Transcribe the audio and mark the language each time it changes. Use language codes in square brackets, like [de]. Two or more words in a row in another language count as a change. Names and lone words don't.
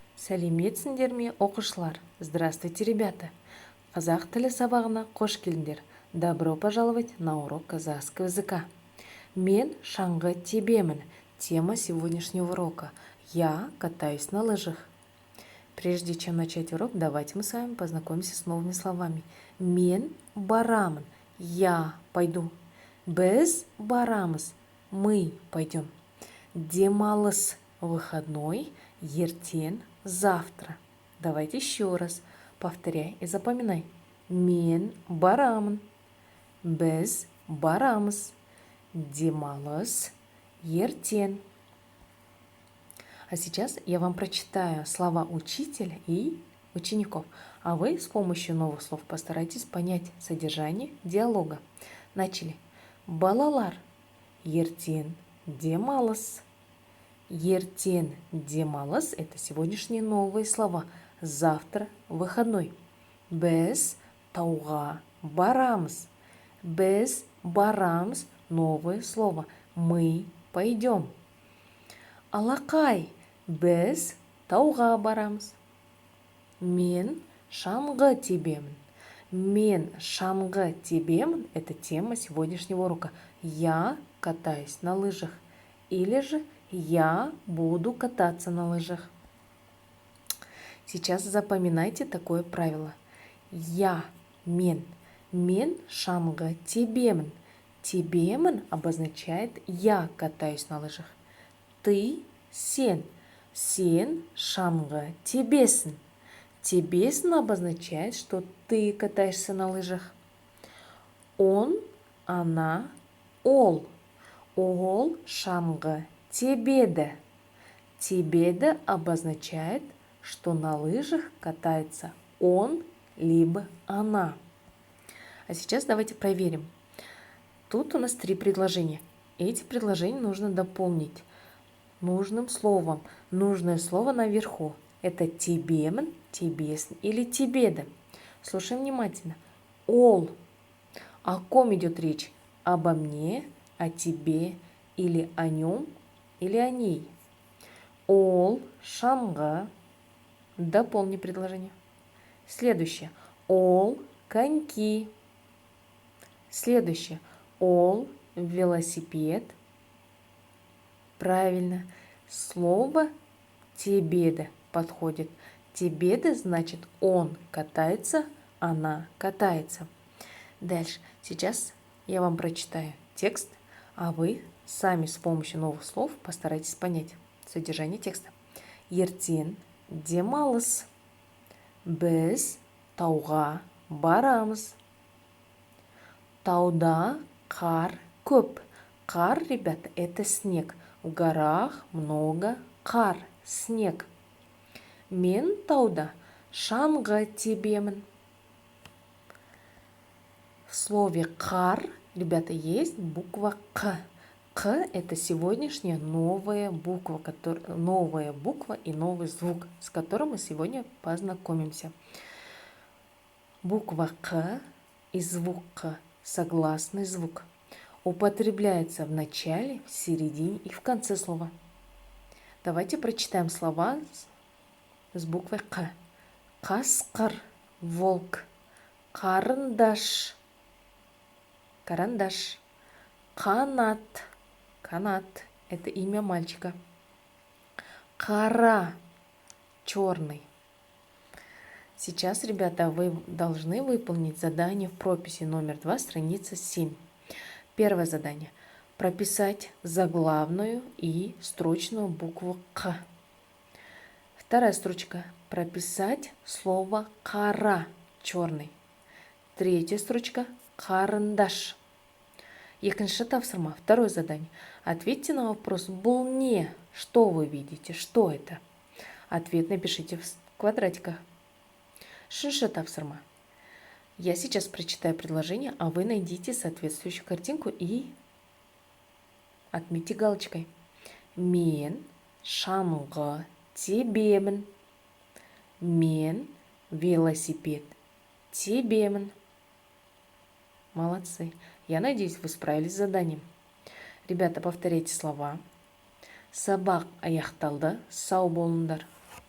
[kk] Сәлеметсіңдер ме, оқушылар? [ru] Здравствуйте, ребята! [kk] Қазақ тілі сабағына қош келдіңдер. [ru] Добро пожаловать на урок казахского языка. [kk] Мен шаңғы тебемін. [ru] Тема сегодняшнего урока. Я катаюсь на лыжах. Прежде чем начать урок, давайте мы с вами познакомимся с новыми словами. [kk] Мен барамын. [ru] Я пойду. [kk] Біз барамыз. [ru] Мы пойдем. [kk] Демалыс выходной. Ертен завтра. [ru] Давайте еще раз. Повторяй и запоминай. [kk] Мен барамын. Біз барамыз. Демалыс ертен. [ru] А сейчас я вам прочитаю слова учителя и учеников. А вы с помощью новых слов постарайтесь понять содержание диалога. Начали. [kk] Балалар. Ертен демалыс. Ертен демалыс – [ru] это сегодняшние новые слова. Завтра выходной. [kk] Біз тауға барамыз. Біз барамыз – [ru] новое слово. Мы пойдем. [kk] Алақай. Біз тауға барамыз. Мен шаңғы тебемін. Мен шаңғы тебемін – [ru] это тема сегодняшнего урока. Я катаюсь на лыжах. Или же я буду кататься на лыжах. Сейчас запоминайте такое правило. Я, [kk] мен. Мен шаңғы тебемін. [ru] Тебемін обозначает я катаюсь на лыжах. Ты, [kk] сен. Сен шаңғы тебесін. [ru] Тебесін обозначает, что ты катаешься на лыжах. Он, она, [kk] ол. Ол шаңғы тебеді. [ru] Тебеді обозначает, что на лыжах катается он либо она. А сейчас давайте проверим. Тут у нас 3 предложения. Эти предложения нужно дополнить нужным словом. Нужное слово наверху. Это [kk] тебемін, тебесін [ru] или тебеді. Слушаем внимательно. Ол. О ком идет речь? Обо мне, о тебе или о нем, или о ней. [kk] Ол шаңғы. [ru] Дополни предложение. Следующее. [kk] Ол коньки. [ru] Следующее. [kk] Ол велосипед. [ru] Правильно. Слово тебеді подходит. Тебеді значит он катается, она катается. Дальше. Сейчас я вам прочитаю текст, а вы сами с помощью новых слов постарайтесь понять содержание текста. [kk] Ертен демалыс. Біз тауға барамыз. Тауда қар көп. Қар, [ru] ребята, это снег. В горах много қар, снег. [kk] Мен тауда шаңғы тебемін. [ru] В слове қар, ребята, есть буква К. К – это сегодняшняя новая буква и новый звук, с которым мы сегодня познакомимся. Буква К и звук К – согласный звук. Употребляется в начале, в середине и в конце слова. Давайте прочитаем слова с буквой К. Қасқыр – волк. Қарындаш – карандаш. Канат – канат – это имя мальчика. Қара – черный. Сейчас, ребята, вы должны выполнить задание в прописи номер 2, страница 7. Первое задание. Прописать заглавную и строчную букву К. Вторая строчка. Прописать слово қара – черный. Третья строчка. [kk] Қарындаш. Екінші тапсырма. [ru] Второе задание. Ответьте на вопрос [kk] «Бұл не?». [ru] Что вы видите? Что это? Ответ напишите в квадратиках. [kk] Үшінші тапсырма. [ru] Я сейчас прочитаю предложение, а вы найдите соответствующую картинку и отметьте галочкой. [kk] Мен шаңғы тебемін. Мен велосипед тебемін. [ru] Молодцы. Я надеюсь, вы справились с заданием. Ребята, повторяйте слова. [kk] Сабақ аяқталды. Сау болыңдар.